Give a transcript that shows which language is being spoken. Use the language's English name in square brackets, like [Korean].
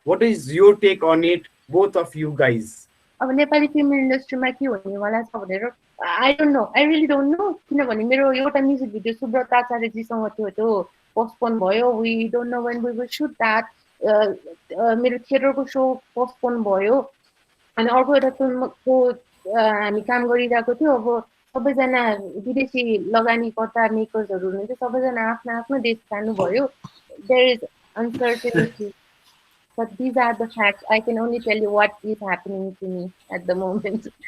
[English] What is your take on it, both of you guys? [Nepali] अब Nepali film इन्डस्ट्रीमा के हुनेवाला छ भनेर [English] I don't know I really don't know [Nepali] किनभने मेरो एउटा म्युजिक भिडियो सुब्रत आचार्यजीसँग थियो त्यो पोस्टपोन भयो [English] we don't know when we will shoot that [Nepali] मेरो थिएटरको शो पोस्टपोन भयो अनि अर्को एउटा फिल्मको हामी काम गरिरहेको थियो अब सबैजना विदेशी लगानीकर्ता मेकर्सहरू हुनुहुन्छ सबैजना आफ्नो आफ्नो देश जानुभयो [English] There is uncertainty. But these are the facts. I can only tell you what is happening to me at the moment.